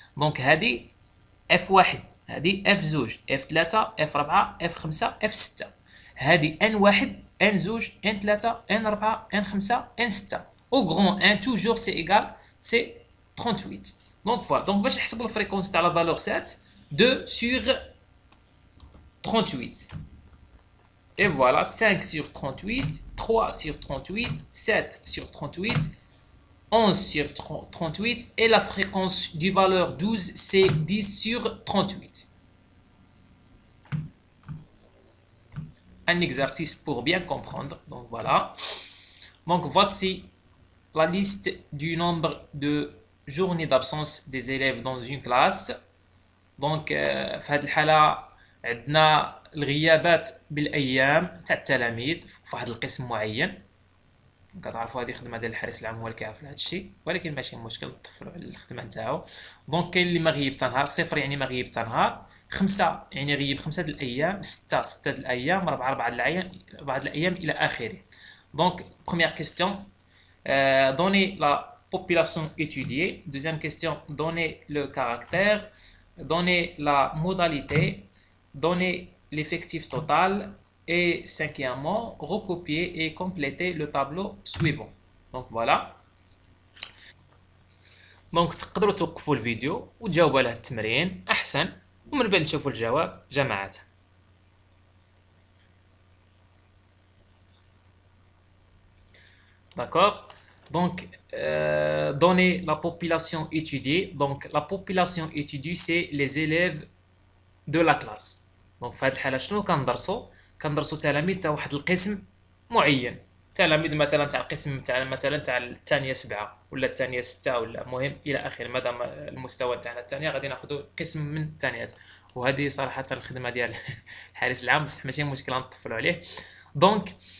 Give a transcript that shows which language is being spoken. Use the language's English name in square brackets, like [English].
[Arabic] دونك هادي اف واحد هادي اف زوج اف 3 اف 4 اف 5 اف 6 هادي ان واحد ان زوج ان 3 ان 4 ان 5 ان 6 او غران ان توجور سي ايغال سي 38. دونك فوالا. دونك باش نحسب الفريكونس تاع لا فالور 7 2 sur 38. [French] Et voilà, 5 sur 38, 3 sur 38, 7 sur 38, 11 sur 38 et la fréquence du valeur 12 c'est 10 sur 38. Un exercice pour bien comprendre. Donc voilà. Donc voici la liste du nombre de journées d'absence des élèves dans une classe. [Arabic] دونك في هذه الحاله عندنا الغيابات بالايام تاع التلاميذ في واحد القسم معين. كتعرفوا هذه خدمه ديال الحارس العام هو اللي كيعرف هذا الشيء ولكن ماشي مشكل نطفلوا على الخدمه نتاعو. دونك كاين اللي ما غيب حتى نهار 0 يعني ما غيب حتى نهار 5 يعني غيب 5 د الايام 6 6 د الايام 4 4 د الايام الى اخره. [French] دونك première question donnez la population étudiée. Deuxième question donnez le caractère. Donnez la modalité, donnez l'effectif total et cinquièmement, recopier et compléter le tableau suivant. Donc voilà. [Arabic] Donc تقدروا توقفوا الفيديو وتجاوبوا على التمرين أحسن ومن بعد نشوفوا الجواب جماعة. [French] D'accord. Donc donner la population étudiée. Donc la population étudiée c'est les élèves de la classe. [Arabic] Donc في هذه الحالة شنو كندرسوا تلاميذ تاع واحد القسم معين. تلاميذ مثلا تاع القسم تاع مثلا تاع الثانية 7 ولا الثانية 6 ولا مهم إلى آخره. مادام المستوى تاعنا الثانية غادي ناخذوا قسم من الثانيات. وهذه صراحة الخدمة ديال الحارس العام بصح ماشي مشكلة نطفلوا عليه. دونك